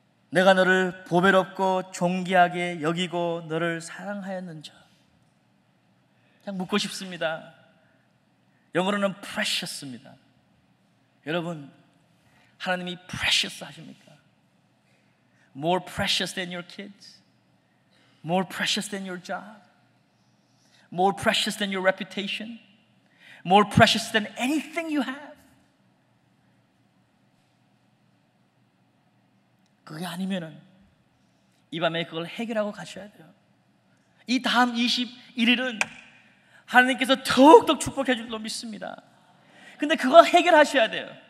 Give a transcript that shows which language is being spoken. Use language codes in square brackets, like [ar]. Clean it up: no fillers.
[ko] 내가 너를 보배롭고 존귀하게 여기고 너를 사랑하였는저. 그냥 묻고 싶습니다. 영어로는 precious입니다. 여러분, 하나님이 precious 하십니까? [en] More precious than your kids? More precious than your job? More precious than your reputation? More precious than anything you have? [ko] 그게 아니면은 이 밤에 그걸 해결하고 가셔야 돼요. 이 다음 21일은 하나님께서 더욱더 축복해 줄로 믿습니다. 근데 그거 해결하셔야 돼요.